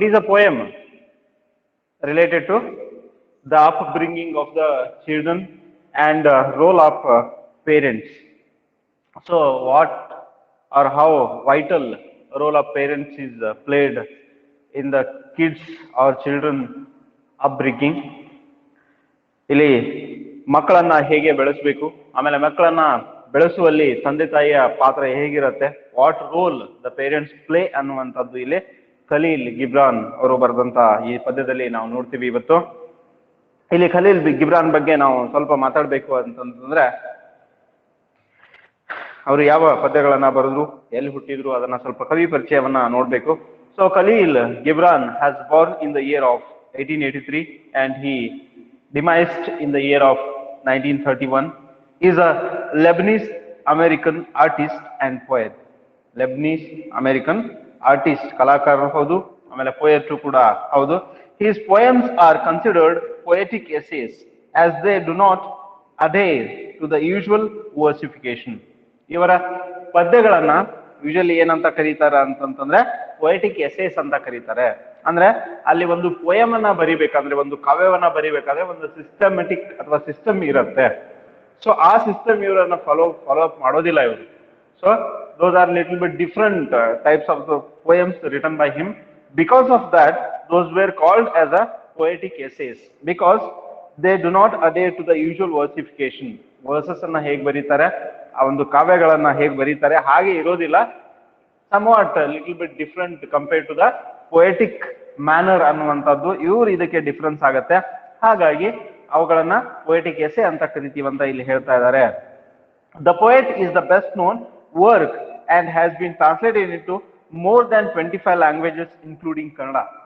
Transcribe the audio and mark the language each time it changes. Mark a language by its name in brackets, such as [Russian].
[English] It is a poem related to the upbringing of the children and role of parents. So, what or how vital role of parents is played in the kids or children upbringing. [Kannada] ಇಲ್ಲಿ ಮಕ್ಕಳನ್ನ ಹೇಗೆ ಬೆಳೆಸಬೇಕು, ಆಮೇಲೆ ಮಕ್ಕಳನ್ನ ಬೆಳೆಸುವಲ್ಲಿ ತಂದೆ ತಾಯಿಯ ಪಾತ್ರ ಹೇಗಿರುತ್ತೆ, [English] what role the parents play [Kannada] ಅನ್ನುವಂಥದ್ದು ಇಲ್ಲಿ ಖಲೀಲ್ ಗಿಬ್ರಾನ್ ಅವರು ಬರೆದಂತ ಈ ಪದ್ಯದಲ್ಲಿ ನಾವು ನೋಡ್ತೀವಿ. ಇವತ್ತು ಇಲ್ಲಿ ಖಲೀಲ್ ಗಿಬ್ರಾನ್ ಬಗ್ಗೆ ನಾವು ಸ್ವಲ್ಪ ಮಾತಾಡಬೇಕು ಅಂತಂದ್ರೆ, ಅವರು ಯಾವ ಪದ್ಯಗಳನ್ನ ಬರೆದ್ರು, ಎಲ್ಲಿ ಹುಟ್ಟಿದ್ರು, ಅದನ್ನ ಸ್ವಲ್ಪ ಕವಿ ಪರಿಚಯವನ್ನ ನೋಡ್ಬೇಕು. [English] So Khalil Gibran has born in the year of 1883 and he demised in the year of 1931. He is a Lebanese American artist and poet. Lebanese American artist, [Kannada] ಕಲಾಕಾರ ಹೌದು, ಆಮೇಲೆ ಪೋಯೆಟ್ ಕೂಡ ಹೌದು. [English] His poems are considered poetic essays as they do not adhere to the usual versification. [Kannada] ಇವರ ಪದ್ಯಗಳನ್ನ usually ಏನಂತ ಕರೀತಾರೆ ಅಂತಂದ್ರೆ poetic essays ಅಂತ ಕರೀತಾರೆ. ಅಂದ್ರೆ ಅಲ್ಲಿ ಒಂದು ಪೋಯಮ್ ಅನ್ನ ಬರಿಬೇಕಾದ್ರೆ, ಒಂದು ಕಾವ್ಯವನ್ನ ಬರಿಬೇಕಾದ್ರೆ ಒಂದು ಸಿಸ್ಟಮೆಟಿಕ್ ಅಥವಾ ಸಿಸ್ಟಮ್ ಇರುತ್ತೆ. ಸೊ ಆ ಸಿಸ್ಟಮ್ ಇವರನ್ನ ಫಾಲೋ ಅಪ್ ಮಾಡೋದಿಲ್ಲ ಇವರು. [English] So those are little bit different types of the poems written by him. Because of that, those were called as a poetic essays because they do not adhere to the usual versification. [Kannada] Versus ಅನ್ನ ಹೇಗೆ ಬರೀತಾರೆ, ಆ ಒಂದು ಕಾವ್ಯಗಳನ್ನ ಹೇಗೆ ಬರೀತಾರೆ ಹಾಗೆ ಇರೋದಿಲ್ಲ. [English] somewhat little bit different compared to the poetic manner [Kannada] ಅನ್ನುವಂಥದ್ದು ಇವ್ರು ಇದಕ್ಕೆ ಡಿಫರೆನ್ಸ್ ಆಗುತ್ತೆ. ಹಾಗಾಗಿ ಅವುಗಳನ್ನ poetic essay ಅಂತ ಕರಿತೀವಂತ ಇಲ್ಲಿ ಹೇಳ್ತಾ ಇದ್ದಾರೆ. [English] The poet is the best known work and has been translated into more than 25 languages including Kannada.